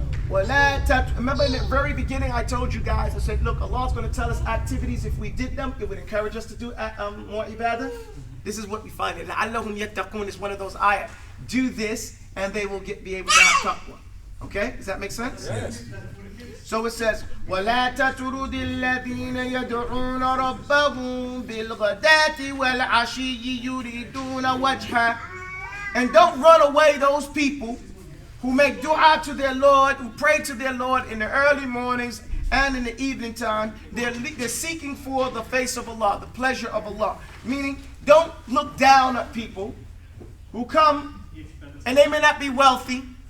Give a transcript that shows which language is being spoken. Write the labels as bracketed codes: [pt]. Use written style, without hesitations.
[en] Remember in the very beginning I told you guys, I said, look, Allah's going to tell us activities. If we did them, it would encourage us to do more ibadah. This is what we find. [ar] لَعَلَّهُمْ يَتَّقُونَ [en] is one of those ayat. Do this and they will be able to have taqwa. Okay? Does that make sense? Yes. So it says, [ar] وَلَا تَتُرُدِ الَّذِينَ يَدْعُونَ رَبَّهُمْ بِالْغَدَاةِ وَالْعَشِيِّ يُرِيدُونَ وَجْهَهُ. [en] And don't run away those people who make dua to their Lord, who pray to their Lord in the early mornings and in the evening time. They're seeking for the face of Allah, the pleasure of Allah. Meaning, don't look down at people who come and they may not be wealthy.